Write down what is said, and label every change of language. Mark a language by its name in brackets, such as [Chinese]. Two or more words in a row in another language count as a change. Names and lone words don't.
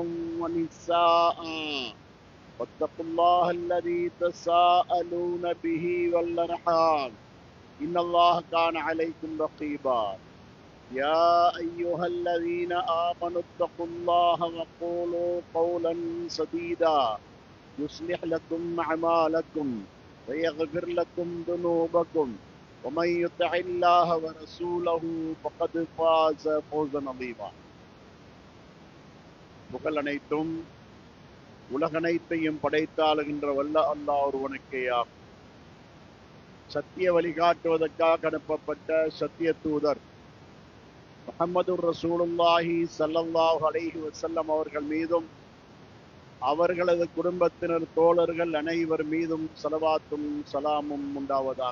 [Arabic] ونساء واتقوا الله الذي تساءلون به والأرحام إن الله كان عليكم رقيبا يا أيها الذين آمنوا اتقوا الله وقولوا قولا سديدا يصلح لكم أعمالكم ويغفر لكم ذنوبكم ومن يطع الله ورسوله فقد فاز فوزا عظيما. [Tamil] புகழ் அனைத்தும் உலகனைத்தையும் படைத்தாளுகின்ற வல்ல அல்லாஹ் ஒருவனுக்கேயாகும். சத்திய வழிகாட்டுவதற்காக அனுப்பப்பட்ட சத்திய தூதர் முஹம்மது [Arabic] رسول الله صلى الله عليه وسلم [Tamil] அவர்கள் மீதும் அவர்களது குடும்பத்தினர் தோழர்கள் அனைவர் மீதும் ஸலவாத்தும் ஸலாமும் உண்டாவதாக.